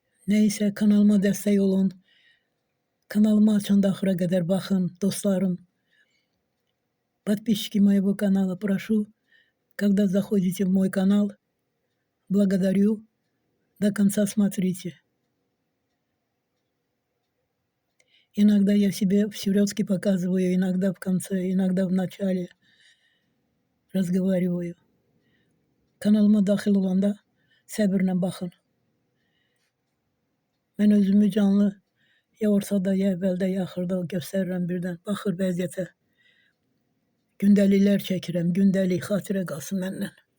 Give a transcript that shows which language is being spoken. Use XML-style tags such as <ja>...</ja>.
<az>Neysə, kanalıma dəstək olun. Kanalımı açanda axıra qədər baxın, dostlarım.</az> <ru>Подписчики моего канала, прошу, когда заходите в мой канал, благодарю, до конца смотрите. Иногда я себе всерьезки показываю, иногда в конце, иногда в начале разговариваю.</ru> <az>Kanalıma daxil olanda səbirlə baxın. Mən özümü canlı ya ortada, ya əvvəldə, ya axırda göstərirəm birdən. Baxır vəziyyətə. Gündəliklər çəkirəm, gündəlik xatirə qalsın məndən.</az>